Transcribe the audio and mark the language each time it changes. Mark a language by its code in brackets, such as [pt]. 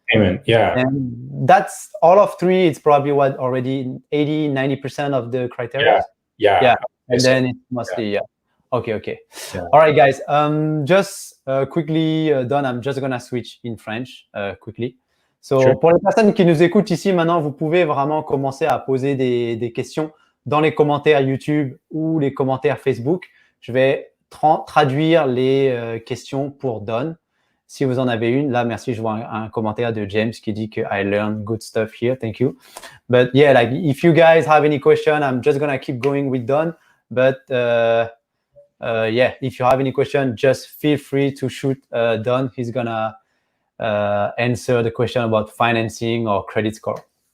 [en] And that's all of three. It's probably already 80-90% of the criteria. And then it's mostly Okay. All right, guys. Just quickly, Don, I'm just gonna switch in French quickly. [fr] So, pour les personnes qui nous écoutent ici maintenant, vous pouvez vraiment commencer à poser des questions dans les commentaires YouTube ou les commentaires Facebook. Je vais traduire les questions pour Don. Si vous en avez une, là, merci, je vois un commentaire de James qui dit que [en] I learned good stuff here. Thank you. But yeah, like if you guys have any question, I'm just gonna keep going with Don. But if you have any question, just feel free to shoot Don. He's gonna answer the question about financing or credit score.